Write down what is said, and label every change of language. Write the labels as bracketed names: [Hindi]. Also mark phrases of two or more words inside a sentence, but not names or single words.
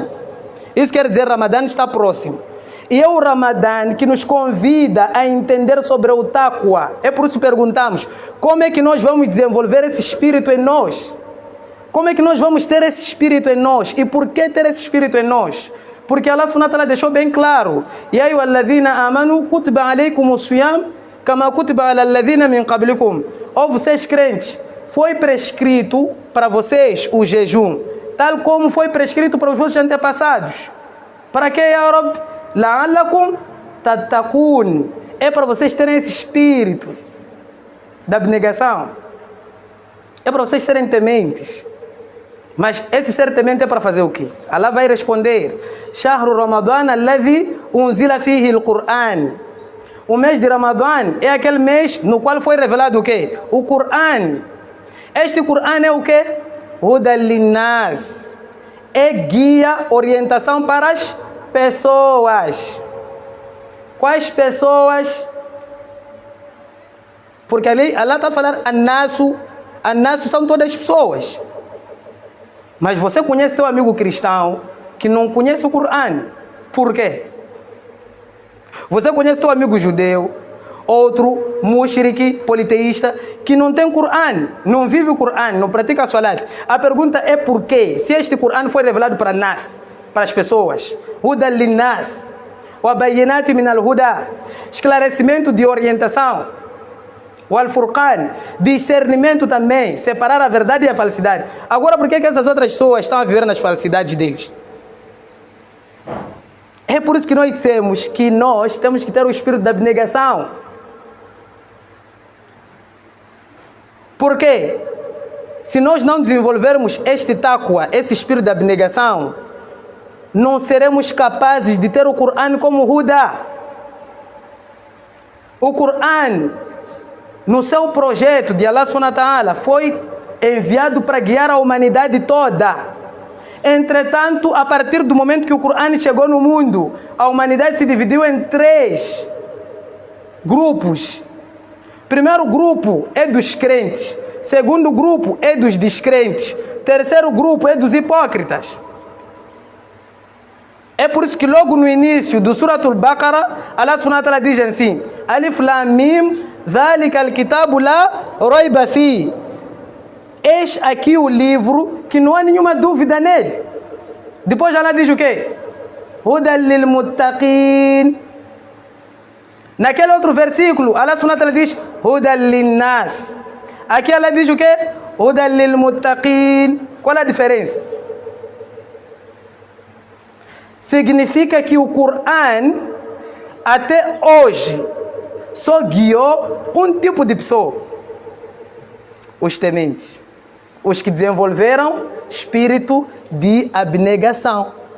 [Portuguese] Isso quer dizer que o Ramadã está próximo. E é o Ramadã que nos convida a entender sobre o taqwa. É por isso que perguntamos, como é que nós vamos desenvolver esse espírito em nós? Como é que nós vamos ter esse espírito em nós? E por que ter esse espírito em nós? Porque Allah [Arabic] سبحانه وتعالى [Portuguese] deixou bem claro. [Arabic] يا أيها الذين آمنوا كتب عليكم الصيام كما كتب على الذين من قبلكم. [Portuguese] Ó vocês crentes, foi prescrito para vocês o jejum, tal como foi prescrito para os vossos antepassados. Para que, [Arabic] يا رب؟ لعلكم تتقون. [Portuguese] É para vocês terem esse espírito da abnegação. É para vocês serem tementes. Mas esse ser temente é para fazer o quê? Allah vai responder: [Arabic] شهر رمضان الذي أنزل فيه القرآن. [Portuguese] O mês de Ramadã é aquele mês no qual foi revelado o quê? O Qur'an. Este Qur'an é o quê? [Arabic] هدى للناس. [Portuguese] É guia, orientação para as pessoas. Quais pessoas? Porque ali Allah está falando an-nasu são todas as pessoas. Mas você conhece teu amigo cristão que não conhece o Coran. Por quê? Você conhece teu amigo judeu, outro mushrik, politeísta, que não tem Coran, não vive o Coran, não pratica a salat. A pergunta é por quê? Se este Coran foi revelado para nas, para as pessoas. [Arabic] هدى للناس وبينات من الهدى. [Portuguese] Esclarecimento de orientação. O Al-Furqan, discernimento também, separar a verdade e a falsidade. Agora, por que essas outras pessoas estão a viver nas falsidades deles? É por isso que nós dissemos que nós temos que ter o espírito da abnegação. Por quê? Se nós não desenvolvermos este taqwa, esse espírito da abnegação, não seremos capazes de ter o Coran como Huda. O Coran, no seu projeto de Allah [Arabic] سبحانه وتعالى, [Portuguese] foi enviado para guiar a humanidade toda. Entretanto, a partir do momento que o Coran chegou no mundo, a humanidade se dividiu em 3 grupos. Primeiro grupo é dos crentes. Segundo grupo é dos descrentes. Terceiro grupo é dos hipócritas. É por isso que logo no início do Suratul Baqarah, Allah [Arabic] سبحانه وتعالى [Portuguese] diz assim: [Arabic] الم ذلك الكتاب لا ريب فيه. [Portuguese] Eis aqui o livro que não há nenhuma dúvida nele. Depois Allah diz o quê? [Arabic] هدى للمتقين. [Portuguese] Naquele outro versículo, Allah [Arabic] سبحانه وتعالى [Portuguese] diz [Arabic] هدى للناس. [Portuguese] Aqui Allah diz o quê? [Arabic] هدى للمتقين. [Portuguese] Qual é a diferença? Significa que o Coran até hoje só guiou um tipo de pessoa: os tementes, os que desenvolveram espírito de abnegação.